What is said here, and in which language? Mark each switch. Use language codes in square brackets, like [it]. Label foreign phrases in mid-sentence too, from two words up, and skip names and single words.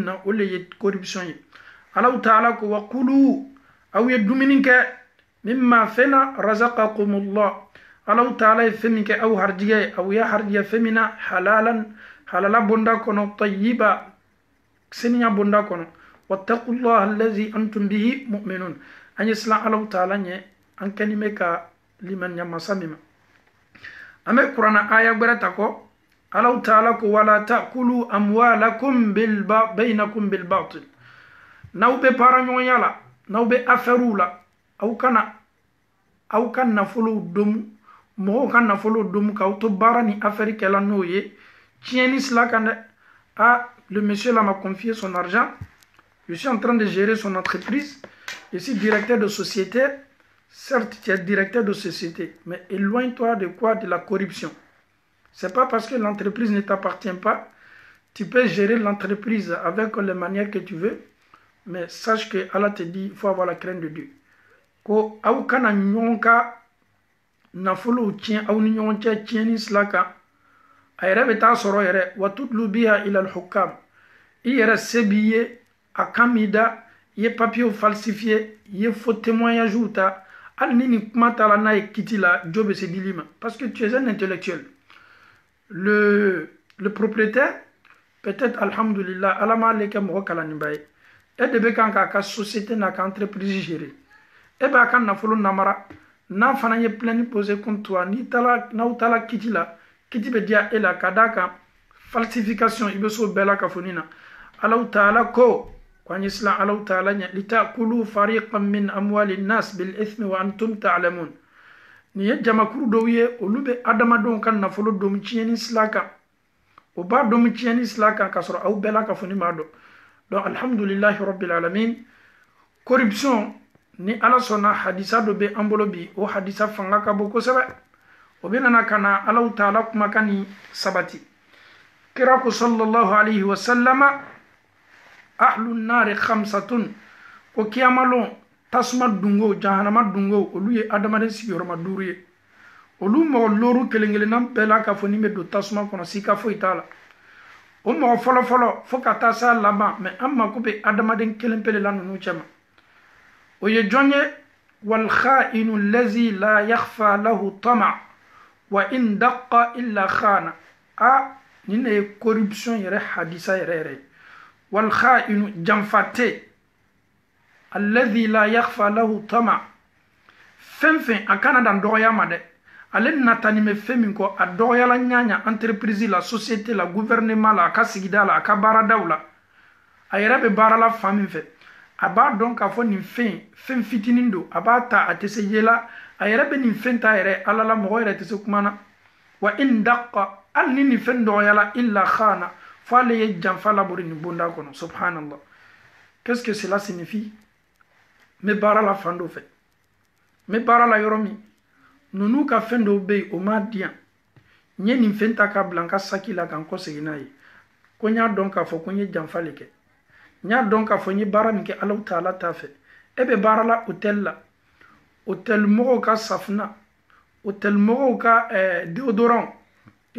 [bm] na o le ye corruption ye Allahu Ta'ala ko [ar] وكلوا [bm] aw ye dumuni kɛ mimma fɛn na razaqakumullah Allahu Ta'ala ye fɛn min kɛ aw harijigɛ aw ye harijigɛ fɛn min na halala bonda kɔnɔ tayyiba seniya bonda kɔnɔ [ar] واتقوا الله الذي أنتم به مؤمنون [bm] an ye silan Allahu Ta'ala ɲɛ an kɛni bɛ ka limaniya masa min ma an bɛ kuranna aya gbɛrɛ ta kɔ Allahu Ta'ala ko [ar] ولا تأكلوا أموالكم بينكم بالباطل [bm] n'aw bɛ baara ɲɔgɔnya la n'aw bɛ affaire la aw ka nafolo domu mɔgɔw ka nafolo domu k'aw to baara ni affaire kɛla n'o ye tiɲɛni sila kan dɛ [fr] le monsieur là m'a confié son argent je suis en train de gérer son entreprise je suis [bm] directeur de société certes tu es directeur de société mais éloigne-toi de quoi de la corruption c'est pas parce que l'entreprise ne t'appartient pas tu peux gérer [fr] l'entreprise avec les manières que tu veux mais sache que Allah te dit il faut avoir la crainte de Dieu [bm] ko aw kana ɲɔgɔn ka nafolo tiɲɛ aw ni ɲɔgɔn cɛ tiɲɛni sila kan a yɛrɛ bɛ taa sɔrɔ yɛrɛ [ar] وتدلوا بها إلى الحكام [bm] i yɛrɛ se b'i ye a kan b'i da i ye papiyew falsifié i ye [fr] faux témoignages [bm] ta hali ni nin kuma t'a la n'a ye kiti la jo bɛ se dili ma [fr] parce que tu es un intellectuel le propriétaire peut-être [bm] alhamdulillah ala m'ale kɛ mɔgɔ kalanniba ye e de bɛ kan k'a ka société n'a ka entreprise gérer e b'a ka nafolo namara n'a fana ye plainte posé contre toi n'aw taala kiti la kiti bɛ diya e la ka d'a kan falsification i bɛ s'o bɛɛ la ka fɔ nin na Allahu Ta'ala ko an ye silan Allahu Ta'ala ɲɛ [ar] لتأكلوا فريقا من أموال الناس بالإثم وأنتم تعلمون [bm] nin ye jamakuru dɔw ye olu bɛ adamadenw ka nafolo domu tiɲɛni sila kan o b'a domu tiɲɛni sila kan k'a sɔrɔ aw bɛɛ la ka fɔ nin b'a dɔn donc [ar] الحمد لله رب العالمين [bm] corruption ni ala sɔnna hadisa dɔ bɛ an bolo bi o hadisa fanga ka bon kosɛbɛ o bɛ nana ka na Allahu Ta'ala kumakan ni sabati kira ko [ar] صلى الله عليه وسلم أهل النار خمسة [bm] ko kiyamalon tasuma dungo jahanama dungo olu ye adamaden sigiyɔrɔma 5 ye olu mɔgɔ looru kelen-kelenna bɛɛ la ka fɔ ni bɛ don tasuma kɔnɔ sika foyi t'a la o mɔgɔ fɔlɔ-fɔlɔ fo ka taa s'a laban mais an mako bɛ adamaden kelen pe de la ninnu cɛ ma o ye jɔn ye [ar] والخائن الذي لا يخفى له طمع وإن دق إلا خان [bm] nin de ye corruption yɛrɛ hadisa yɛrɛ [ar] والخائن [bm] janfate [ar] الذي لا يخفى له طمع [bm] fɛn a kana dan dɔgɔya ma dɛ ale natani bɛ fɛn min kɔ a dɔgɔyala ɲaɲa entreprise la société la gouvernement la a ka sigida la a ka baaradaw la a yɛrɛ bɛ baara la fan min fɛ a b'a dɔn k'a fɔ nin fɛn fitinin don a b'a ta a tɛ se ye la a yɛrɛ bɛ nin fɛn ta yɛrɛ ala la mɔgɔ yɛrɛ tɛ se kuma na [ar] وإن دق [bm] hali ni nin fɛn dɔgɔyala [ar] إلا خان [bm] fo ale ye janfa labori nin bonda kɔnɔ subhanallah [fr] qu'est-ce que cela signifie [bm] n bɛ baara la fan dɔ fɛ n bɛ baara la yɔrɔ min ninnu ka fɛn dɔw bɛ yen o m'a diyan n ye nin fɛn ta k'a bila n ka saki la ka n kɔsegin n'a ye ko n y'a dɔn k'a fɔ ko n ye janfa le kɛ n y'a dɔn k'a fɔ n ye baara min kɛ Allahu Ta'ala t'a fɛ e bɛ baara la hôtel la hôtel mɔgɔw ka safunɛ hôtel mɔgɔw ka déodorant i